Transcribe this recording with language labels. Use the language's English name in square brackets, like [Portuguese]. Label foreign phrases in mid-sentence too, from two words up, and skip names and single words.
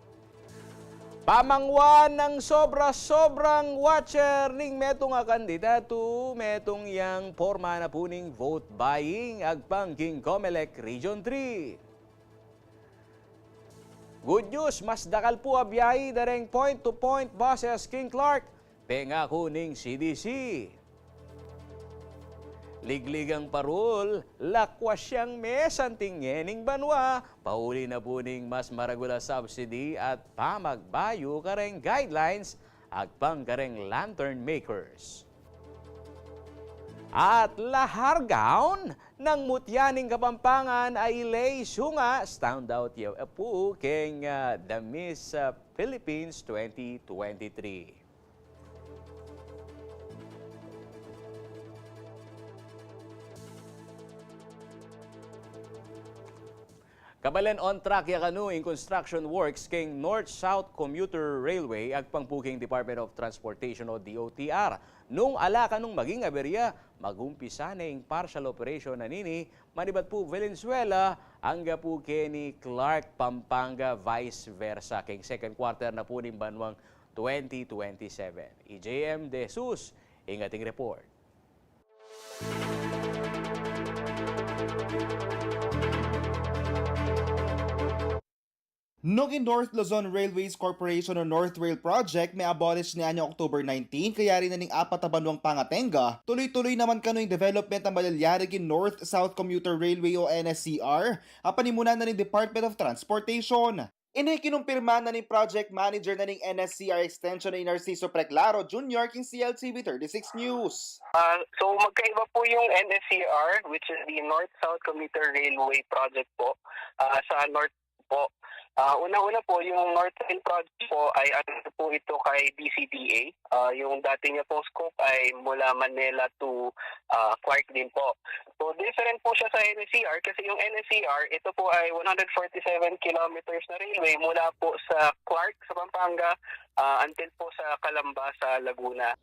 [Pampanga] Pamangwan ng sobra-sobrang watcher ning metong kandidato, metong yang forma na po ning [English] vote buying [Pampanga] agpang King Comelec Region 3. [English] Good news, [Pampanga] mas dakal po abiyahe dareng [English] point-to-point buses [Pampanga] King Clark, pengako ning CDC. Ligligang parol, lakwas siyang mesanting ngening banwa, pauli na po ning mas maragula subsidy at pamagbayo kareng guidelines agpang kareng [English] lantern makers. [Pampanga] At lahargaon ng mutyaning Kapampangan ay lay sunga standout yaw po keng The Miss Philippines 2023. Kabalen [English] on track [Pampanga] yakanu in [English] construction works [Pampanga] king North-South Commuter Railway agpangpuking Department of Transportation o DOTR. Nung ala kanung maging aberya, magumpisa na yung [English] partial operation [Pampanga] na nini, manibat po Valenzuela, hangga po kini Clark, Pampanga, [English] vice versa. [Pampanga] King [English] second quarter [Pampanga] na po ng banwang 2027. EJM De Jesus, ingating report. Nung North Luzon Railways Corporation o North Rail Project may abolish niya October 19, kaya rin na ning apat na banwang pangatenga, tuloy-tuloy naman kano yung development ng Malayarig North-South Commuter Railway o NSCR, apanimunan na ning Department of Transportation. Kinumpirma na ning [English] project manager [Pampanga] na ning NSCR extension na Narciso Preclaro Jr. king CLTV 36 News. [Filipino] So magkaiba po yung NSCR, [English] which is the North-South Commuter Railway Project po, [Filipino] sa North po. Una-una po, yung North Rail Project po ay ano po ito kay DCDA. Yung dati niya pong scope ay mula Manila to Clark din po. So different po siya sa NSCR kasi yung NSCR, ito po ay 147 kilometers na railway mula po sa Clark sa Pampanga until po sa Calamba sa Laguna.